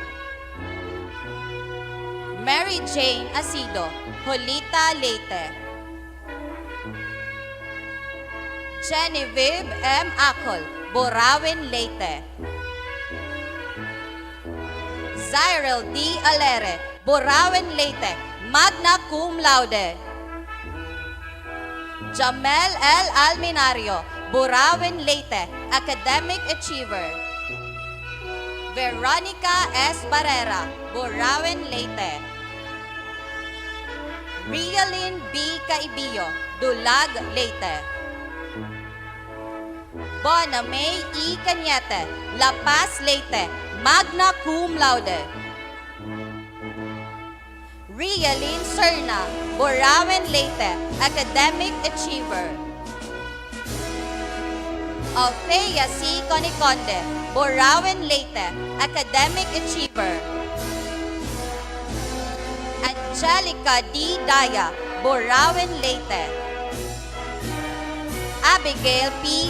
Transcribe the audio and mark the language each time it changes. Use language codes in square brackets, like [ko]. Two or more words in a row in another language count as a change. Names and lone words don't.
[en] Mary Jane Asido, Julita, Leyte. Genevieve M. Acol, Burauen, Leyte. Zyril D. Alere, Burauen, Leyte, magna cum laude. Jamel L. Alminario, Burauen, Leyte, academic achiever. Veronica S. Barrera, Burauen, Leyte. Rialyn B. Caibio, Dulag, Leyte. Bonamay E. Cañete, La Paz, Leyte, magna cum laude. Rialyn Serna, Burauen, Leyte, academic achiever. Althea C. Coniconde, Burauen, Leyte, academic achiever. Angelica D. Daya, Burauen, Leyte. Abigail P.